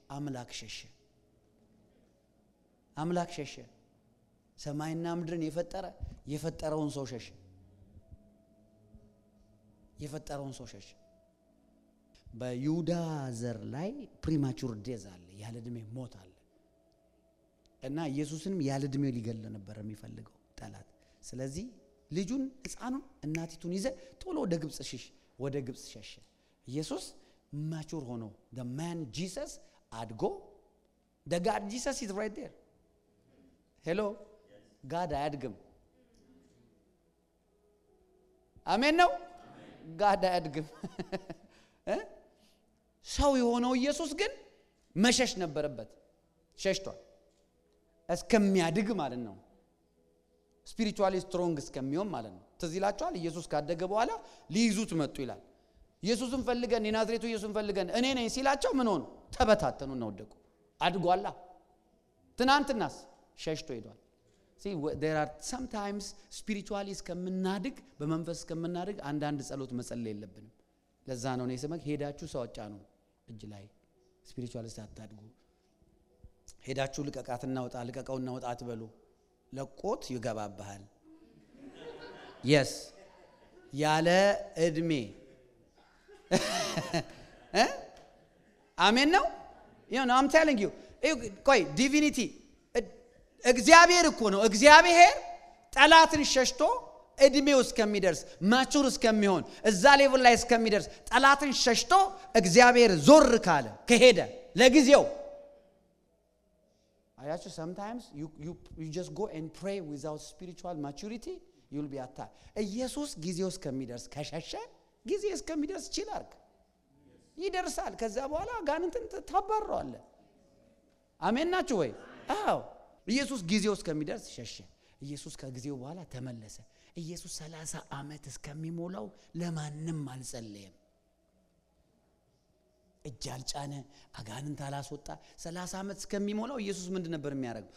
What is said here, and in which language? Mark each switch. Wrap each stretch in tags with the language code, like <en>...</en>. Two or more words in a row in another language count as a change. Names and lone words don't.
<am>አምላክ ሸሸ ሰማይና ምድርን የፈጠረውን ሰው ሸሸ በይሁዳ ዘር ላይ</am> <en>premature death</en> <am>አለ ያለ እድሜ ሞት አለ እና ኢየሱስንም ያለ እድሜ ሊገል ነበር የሚፈልገው ጠላት ስለዚህ ልጁን ህፃኑን እናቲቱን ይዘ ቶሎ ወደ ግብጽ ሸሸ ኢየሱስ ማቹር ሆኖ</am> <en>the man Jesus</en> <am>አድጎ</am> <en>the God Jesus is right there hello God</en> <am>አያድግም አሜን ነው God አያድግም ሰው የሆነው ኢየሱስ ግን መሸሽ ነበረበት ሸሽቷል እስከሚያድግ ማለት ነው</am> <en>spiritually strong</en> <am>እስከሚሆን ማለት ነው ትዝ ይላችኋል ኢየሱስ ካደገ በኋላ ሊይዙት መጡ ይላል ኢየሱስን ፈልገን የናዝሬቱ ኢየሱስን ፈልገን እኔ ነኝ ሲላቸው ምን ሆኑ ተበታተኑና ወደቁ አድጓላ ትናንትናስ ሸሽቶ ሄዷል</am> <en>see there are sometimes spiritually</en> <am>እስከምናድግ በመንፈስ እስከምናድግ አንዳንድ ጸሎት መጸለይ የለብንም ለዛ ነው እኔ ስመክ ሄዳችሁ ሰው አጫኑ እጅ ላይ ስፒሪቹዋል ሳታድጉ ሄዳችሁ ልቀቃትና ወጣ ልቀቀውና ወጣ አትበሉ። ለቆት ይገባባሃል። yes ያለ እድሜ አሜን ነው።</am> <en>I'm telling you</en> <am>ቆይ ዲቪኒቲ እግዚአብሔር እኮ ነው። እግዚአብሔር ጠላትን ሸሽቶ እድሜው እስከሚደርስ ማቹር እስከሚሆን እዛ ሌቭል ላይ እስከሚደርስ ጠላትን ሸሽቶ እግዚአብሔር ዞር ካለ ከሄደ ለጊዜው አያችሁ</am> <en>sometimes you just go and pray without spiritual maturity you'll be attacked.</en> <am>ኢየሱስ ጊዜው እስከሚደርስ ከሸሸ ጊዜ እስከሚደርስ ይችላል ይደርሳል። ከዛ በኋላ ጋንንትን ታባረዋለ። አሜን ናችሁ ወይ? አዎ ኢየሱስ ጊዜው እስከሚደርስ ሸሸ። ኢየሱስ ከጊዜው በኋላ ተመለሰ። ኢየሱስ 30 ዓመት እስከሚሞላው ለማንም አልጸለየም። እጅ አልጫነ፣ አጋንንት አላስወጣ። 30 ዓመት እስከሚሞላው ኢየሱስ ምንድን ነበር የሚያደርገው?</am>